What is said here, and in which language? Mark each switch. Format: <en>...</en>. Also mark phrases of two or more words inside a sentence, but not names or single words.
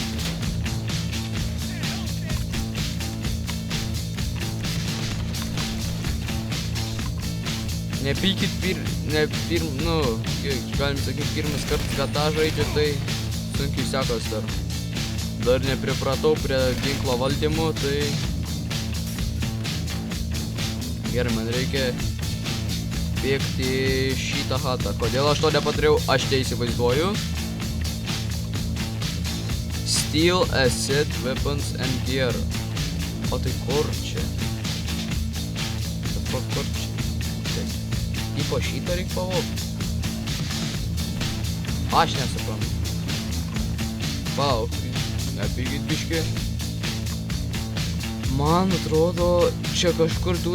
<lt>Nepykit galim sakyti, pirmas kartas, kad tą žaidžiu, tai sunkiai sekas dar. Dar nepripratau prie ginklo valdymų, tai... Gerai, man reikia bėgti šitą hatą. Kodėl aš to nepadariau, aš neįsivaizduoju.</lt> <en>Steal asset, weapons and gear.</en> <lt>O tai kur čia? Kur čia? Tipo šitą reik pavogti. Aš nesuprantu. Palauk, apygit biškį. Man atrodo, čia kažkur tu...</lt>